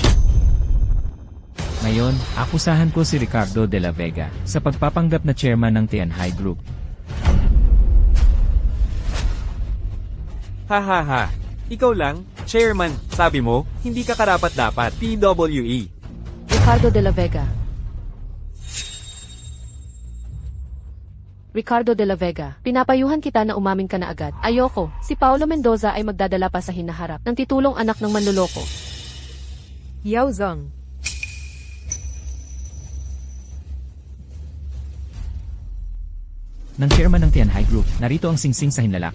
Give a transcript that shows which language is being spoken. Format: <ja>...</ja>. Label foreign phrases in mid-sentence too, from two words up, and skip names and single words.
<tl>Ngayon, akusahan ko si Ricardo de la Vega sa pagpapanggap na chairman ng Tianhai Group. Hahaha. Ikaw lang, chairman, sabi mo, hindi ka karapat-dapat, PWE. Ricardo de la Vega. Ricardo de la Vega, pinapayuhan kita na umamin ka na agad. Ayoko, si Paulo Mendoza ay magdadala pa sa hinaharap ng titulong anak ng manloloko. Yao Zong. Ng chairman ng Tianhai Group, narito ang singsing sa hinlalaki.</tl>